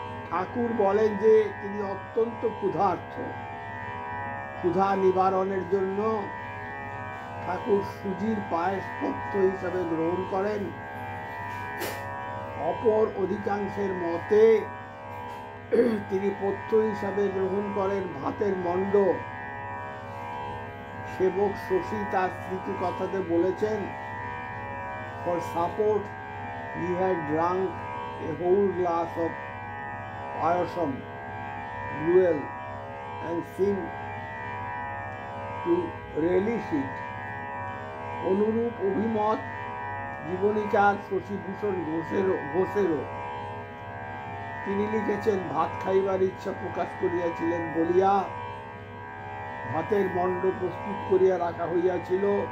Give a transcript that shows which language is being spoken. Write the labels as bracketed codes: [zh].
[bn] ঠাকুর বলেন যে তিনি অত্যন্ত ক্ষুধার্ত। ক্ষুধা নিবারণের জন্য ঠাকুর সুজির পায়েস পথ্য হিসাবে গ্রহণ করেন। অপর অধিকাংশের মতে তিনি পথ্য হিসাবে গ্রহণ করেন ভাতের মণ্ড। সেবক শশী তার স্মৃতিকথাতে বলেছেন, [en] For support he had drunk a whole glass of payasam gruel and seemed to relish it. [bn] অনুরূপ অভিমত জীবনীকার শশীভূষণ ঘোষেরও। তিনি লিখেছেন, ভাত খাইবার ইচ্ছা প্রকাশ করিয়াছিলেন বলিয়া ভাতের মণ্ড প্রস্তুত করিয়া রাখা হইয়াছিল।